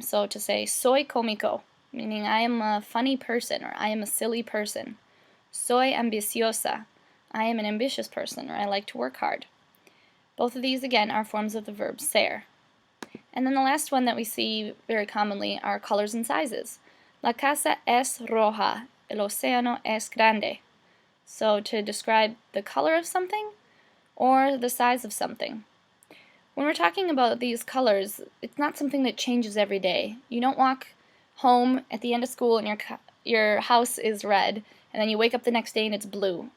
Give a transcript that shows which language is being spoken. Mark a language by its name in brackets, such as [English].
[English] So to say [Spanish] soy cómico, [English] meaning I am a funny person or I am a silly person. [Spanish] Soy ambiciosa, [English] I am an ambitious person, or I like to work hard. Both of these, again, are forms of the verb ser. And then the last one that we see very commonly are colors and sizes. [Spanish] La casa es roja, el océano es grande. [English] So to describe the color of something or the size of something. When we're talking about these colors, it's not something that changes every day. You don't walk home at the end of school and your house is red, and then you wake up the next day and it's blue.